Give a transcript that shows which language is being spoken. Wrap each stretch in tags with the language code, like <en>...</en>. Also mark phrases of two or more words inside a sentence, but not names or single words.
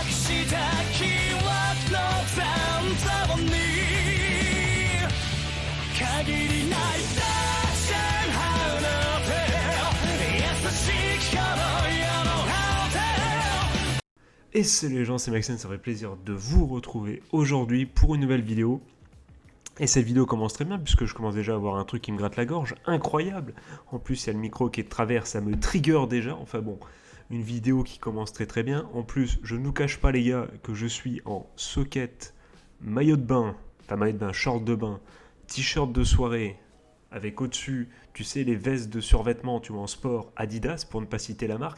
<ja>した記憶の残像に限りない大戦離れて優しき頃よの果て</ja> <fr>Et salut les gens, c'est Maxen, ça fait plaisir de vous retrouver aujourd'hui pour une nouvelle vidéo. Et cette vidéo commence très bien puisque je commence déjà à avoir un truc qui me gratte la gorge, incroyable. En plus il y a le micro qui est de travers, ça me trigger déjà, enfin bon, une vidéo qui commence très très bien. En plus je ne vous cache pas les gars que je suis en socket, maillot de bain, short de bain, t-shirt de soirée, avec au-dessus, tu sais, les vestes de survêtement, tu vois, en sport, Adidas, pour ne pas citer la marque.</fr>